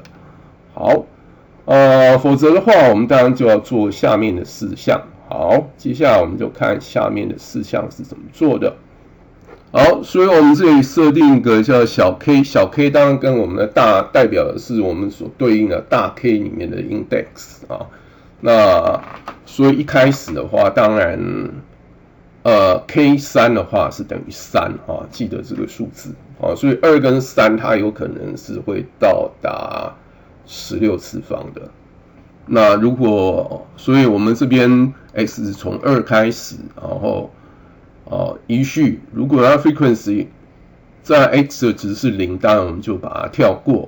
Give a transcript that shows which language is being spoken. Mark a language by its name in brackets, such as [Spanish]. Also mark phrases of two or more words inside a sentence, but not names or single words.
[Chinese] 好否則的話我們當然就要做下面的4項。好，接下來我們就看下面的4項是怎麼做的。好，所以我們这裡設定一個叫小 k， 小 k 當然跟我們的大代表的是我們所對應的大 K 裡面的 index 那所以一開始的話，當然K3 的話是等於3記得這個數字所以2跟3它有可能是會到達16次方的。那如果所以我們這邊 x 是從2開始，然後依序，如果它 frequency 在 x 的值是0，當然我們就把它跳過。